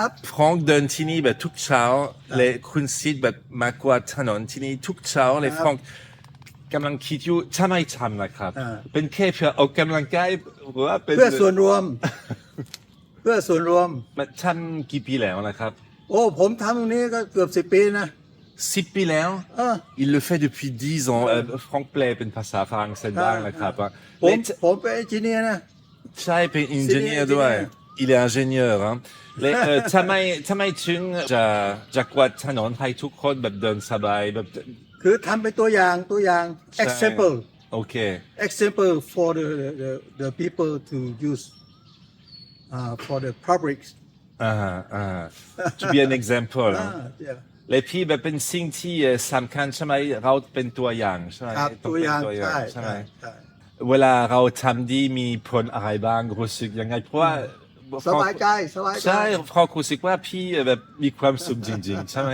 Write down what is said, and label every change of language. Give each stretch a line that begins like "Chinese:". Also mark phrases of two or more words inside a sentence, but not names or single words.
Thai: ฟรองก์เดินที่นี่แบบทุกเช้าเลยคุณซิดแบบมากวาดถนนที่นี่ทุกเช้าเลยฟรองก์กำลังคิดอยู่ทำไมทำนะครับเป็นแค่เพื่อออกกำลังกายหรือว่าเป็น เพื่อส่วนรวม เพื่อส่วนรวม มาทำกี่ปีแล้วนะครับ โอ้ผมทำตรงนี้ก็เกือบ10 ปีนะ 10 ปีแล้ว
French: il le fait depuis 10 ans
Thai: ฟรองก์แปลเป็นภาษาฝรั่งเศสบ้างนะครับ ผมเป็นเอนจิเนียร์นะ ใช่เป็นอินเจเนียร์ด้วย
French: il est ingénieur
Thai: เลยทำไมถึงจะกวาดถนนให้ทุกคนแบบเดินสบายแบบ คือทำเป็นตัวอย่าง example โอเค
English: example for the people to use for the public to be an example
Thai: เลยพี่แบบเป็นสิ่งที่สำคัญใช่ไหมเราเป็นตัวอย่างใช่ไหม ครับตัวอย่าง ใช่ไหมเวลาเราทำดีมีผลอะไรบ้างรู้สึกยังไงเพราะว่า สบายใจ ใช่เพราะรู้สึกว่าพี่แบบมีความสุขจริงๆใช่ไหม